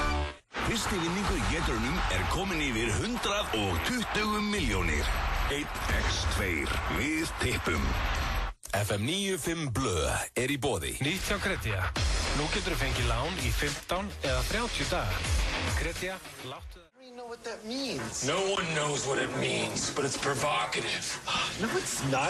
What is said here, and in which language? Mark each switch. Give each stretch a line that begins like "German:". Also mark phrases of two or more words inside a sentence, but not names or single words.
Icelandic: Fyrsti vinningur í geturunum er komin yfir 120 milljónir. 1x2 við tippum. FM 95 Blöð í boði. Nýtt hjá Kredja. Nú getur þú fengið lán í 15 eða 30 daga. Kredja, láttu það.
English: You know what that means? No one knows what it means, but it's provocative. No, it's not.